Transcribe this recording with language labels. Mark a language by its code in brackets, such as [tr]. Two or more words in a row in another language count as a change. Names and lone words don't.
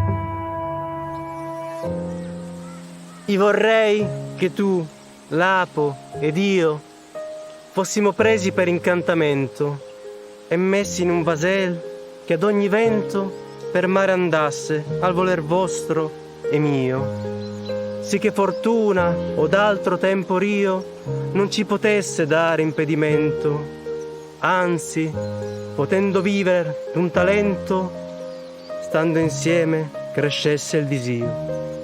[it] Io vorrei che tu, Lapo ed io fossimo presi per incantamento e messi in un vasel che ad ogni vento per mare andasse al voler vostro e mio, sì che fortuna o d'altro temporio non ci potesse dare impedimento, anzi, potendo vivere d'un talento, stando insieme crescesse il disio.